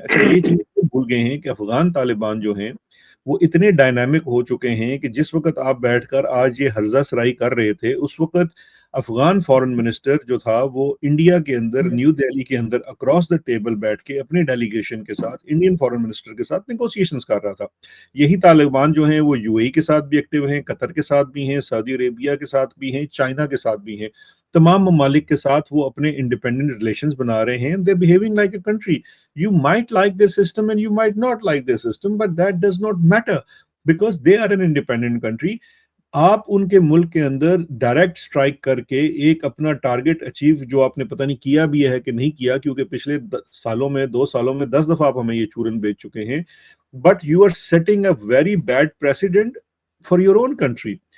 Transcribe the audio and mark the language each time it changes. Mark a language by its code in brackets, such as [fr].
[ur] اچھا یہ چیز بھول گئے ہیں کہ افغان طالبان جو ہیں وہ اتنے ڈائنامک ہو چکے ہیں کہ جس وقت آپ بیٹھ کر آج یہ ہرزہ سرائی کر رہے تھے، اس وقت افغان فارن منسٹر جو تھا وہ انڈیا کے اندر، نیو دہلی کے اندر اکراس دا ٹیبل بیٹھ کے اپنے ڈیلیگیشن کے ساتھ، انڈین فارن منسٹر کے ساتھ نیگوسیشنز کر رہا تھا. یہی طالبان جو ہیں وہ یو اے کے ساتھ بھی ایکٹیو ہیں، قطر کے ساتھ بھی ہیں، سعودی عربیہ کے ساتھ بھی ہیں، چائنا کے ساتھ بھی ہیں. تمام ممالک کے ساتھ وہ اپنے انڈیپینڈنٹ ریلیشنز بنا رہے ہیں. [en] They're behaving like a country. You might like their system and you might not like their system, but that does not matter because they are an independent country. [ur] آپ ان کے ملک کے اندر ڈائریکٹ سٹرائک کر کے ایک اپنا ٹارگٹ اچیو، جو آپ نے پتہ نہیں کیا بھی ہے کہ نہیں کیا، کیونکہ پچھلے 2 سالوں میں 10 دفعہ آپ ہمیں یہ چورن بیچ چکے ہیں. [en] But you are setting a very bad precedent for your own country.